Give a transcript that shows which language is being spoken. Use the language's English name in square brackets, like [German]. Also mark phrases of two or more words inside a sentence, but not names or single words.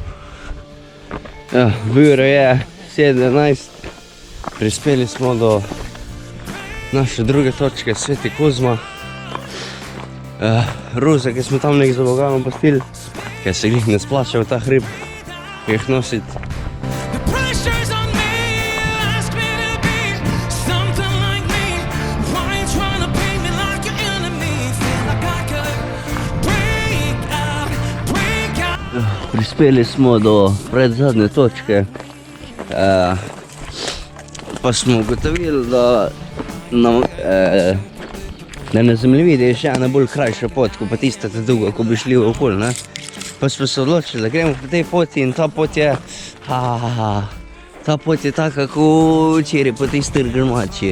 [Slovenian] Ja, uro je 7:11, prispeli smo do naše druge točke, Sveti Kozma. Ruze, ki smo tam nekaj za Bogama pustili, ker se jih ne splača v ta hrib, jih nositi. [English] The pressure's on me, ask me to be something like me. Why you trying to paint me like your enemy? Feel like I could break out. [Slovenian] Prispeli smo do predzadnje točke, pa smo ugotovili, da na zemljevidi je še ena bolj krajša pot, kot pa tista dolga, ko bi šli okoli, ne? Pa smo se odločili, da gremo po tej poti in ta pot je taka, kot včeraj po tej stari grmači.